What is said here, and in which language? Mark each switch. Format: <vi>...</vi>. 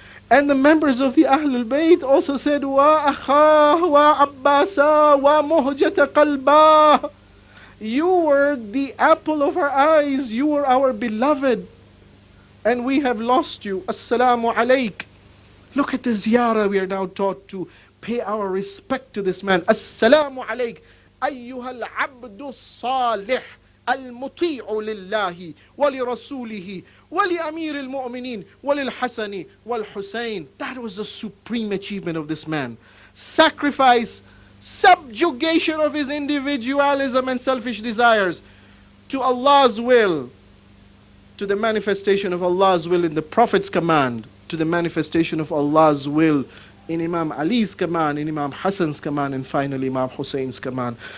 <en>And the members of the Ahlul Bayt also said,</en> <ar>wa Akha, wa Abbasa, wa muhjata qalba.</ar> <en>You were the apple of our eyes. You were our beloved. And we have lost you.</en> <ar>Assalamu alayk.</ar> <en>Look at the ziyarah we are now taught to pay our respect to this man.</en> <ar>Assalamu alayk. Ayyuha al-abdu salih. المطيع لله ولرسوله ولأمير المؤمنين وللحسن والحسين.</ar> <en>That was the supreme achievement of this man. Sacrifice, subjugation of his individualism and selfish desires to Allah's will, to the manifestation of Allah's will in the Prophet's command, to the manifestation of Allah's will in Imam Ali's command, in Imam Hassan's command, and finally Imam Hussein's command.</en>